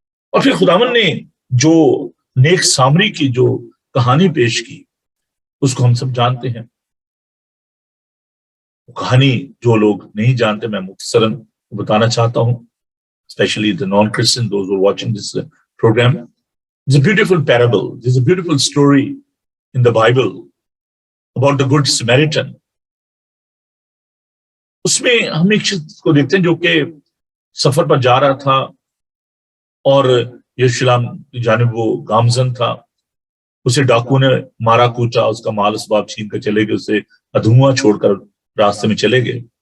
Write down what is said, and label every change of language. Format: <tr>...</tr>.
<ur>اور پھر خداوند نے جو نیک سامری کی جو کہانی پیش کی اس کو ہم سب جانتے ہیں. کہانی جو لوگ نہیں جانتے میں مختصراً بتانا چاہتا ہوں,</ur> <en>especially the non-Christian, those who are watching this program. It's a beautiful parable. There's a beautiful story in the Bible about the Good Samaritan.</en> <ur>اس میں ہم ایک شخص کو دیکھتے ہیں جو کہ سفر پر جا رہا تھا اور یروشلم کی جانب وہ گامزن تھا. اسے ڈاکو نے مارا کوچا, اس کا مال اسباب چھین کر چلے گئے, اسے ادھواں چھوڑ کر راستے میں چلے گئے.</ur>